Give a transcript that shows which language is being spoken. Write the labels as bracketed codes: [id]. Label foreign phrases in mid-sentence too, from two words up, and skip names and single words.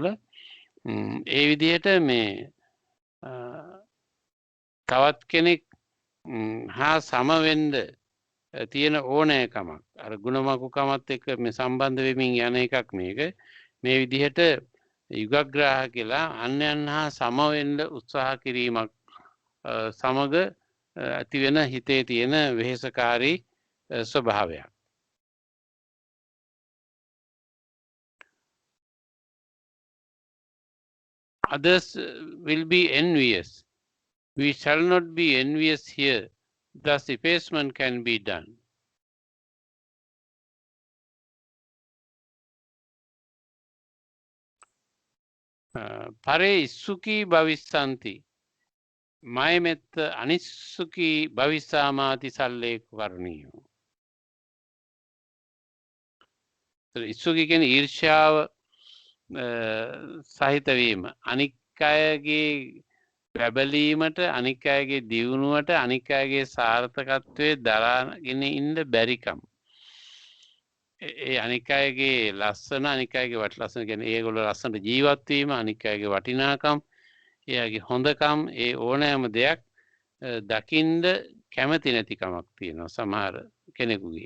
[si] ඒ විදිහට මේ තවත් කෙනෙක් හා සම වෙන්න තියෙන ඕනෑකමක් අර ගුණමකුකමත් එක්ක මේ සම්බන්ධ වෙමින් යන එකක් මේක. මේ විදිහට යුගග්‍රාහ කියලා අන්‍යයන් හා සම වෙන්න උත්සාහ කිරීමක් සමග ඇති වෙන හිතේ තියෙන වෙහෙසකාරී ස්වභාවයක්. [en] Others will be envious. We shall not be envious here. Thus effacement can be done. [pi] පරේ ඉස්සුකී භවිස්සන්ති මයමෙත්ත අනිස්සුකී භවිස්සාමාති සල්ලේකරණියෝ. [si] ඉස්සුකී කියන්නේ ඊර්ෂ්‍යාව සහිත වීම. අනික් අයගේ බැබලීමට අනික් අයගේ දියුණුවට අනික් අයගේ සාර්ථකත්වයේ දරාගෙන ඉන්න බැරිකම. ඒ අනික් අයගේ ලස්සන අනික් අයගේ ලස්සන කියන්නේ ඒගොල්ලෝ ලස්සනට ජීවත් වීම අනික් අයගේ වටිනාකම් එයාගේ හොඳකම් ඒ ඕනෑම දෙයක් දකින්න කැමති නැතිකමක් තියෙනවා සමහර කෙනෙකුගේ.